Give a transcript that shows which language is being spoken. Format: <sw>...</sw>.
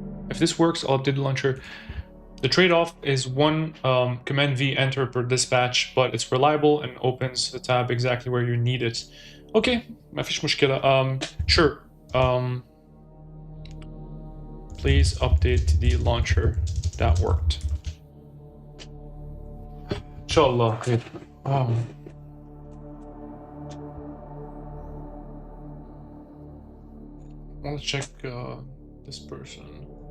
<en>If this works, I'll update the launcher. The trade-off is one Command V enter per dispatch, but it's reliable and opens the tab exactly where you need it.</en> <ar>Okay, ما فيش مشكلة.</ar> <en>Sure. Please update the launcher. That worked. Inshallah. Good. Let's check this person.</en>